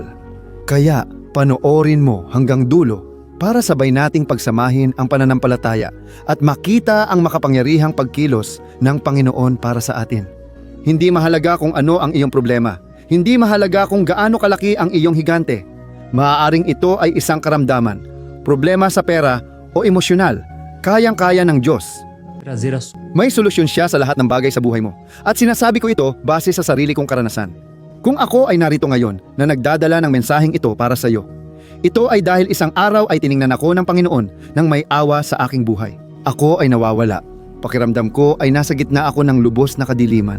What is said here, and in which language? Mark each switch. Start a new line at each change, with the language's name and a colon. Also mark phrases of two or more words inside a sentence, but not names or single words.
Filipino: Kaya panoorin mo hanggang dulo para sabay nating pagsamahin ang pananampalataya at makita ang makapangyarihang pagkilos ng Panginoon para sa atin. Hindi mahalaga kung ano ang iyong problema. Hindi mahalaga kung gaano kalaki ang iyong higante. Maaaring ito ay isang karamdaman, problema sa pera o emosyonal. Kayang-kaya ng Diyos.
Portuguese: trazer a sua
Filipino: May solusyon siya sa lahat ng bagay sa buhay mo. At sinasabi ko ito base sa sarili kong karanasan. Kung ako ay narito ngayon na nagdadala ng mensaheng ito para sa iyo, ito ay dahil isang araw ay tiningnan ako ng Panginoon nang may awa sa aking buhay. Ako ay nawawala. Pakiramdam ko ay nasa gitna ako ng lubos na kadiliman.